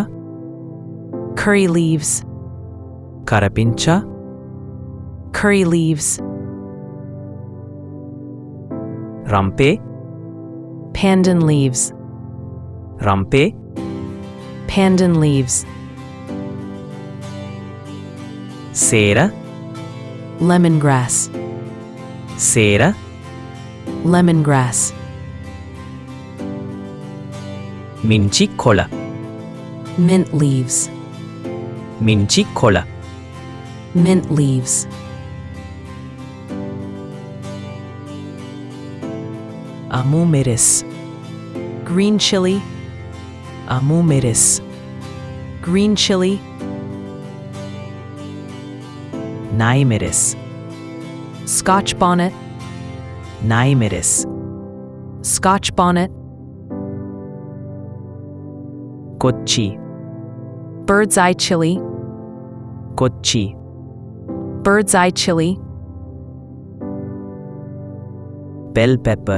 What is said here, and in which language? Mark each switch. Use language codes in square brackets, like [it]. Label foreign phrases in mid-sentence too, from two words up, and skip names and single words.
[en] curry leaves, [si] කරපිංචා [en] curry leaves, [si] රම්පේ [en] pandan leaves, [si] රම්පේ [en] pandan leaves, [si] සේර [en] lemongrass, [si] සේර [en] lemongrass, [si] මිංචි කොළ [en] mint leaves, [si] මිංචි කොළ [en] mint leaves, [si] අමු මෙරෙස් [en] green chili, [si] අමු මෙරෙස් [en] green chili, [si] නයි මෙරෙස් [en] Scotch bonnet, [si] naimeres, [en] Scotch bonnet, [si] kochi, [en] bird's eye chili, [si] kochi, [en] bird's eye chili, bell pepper,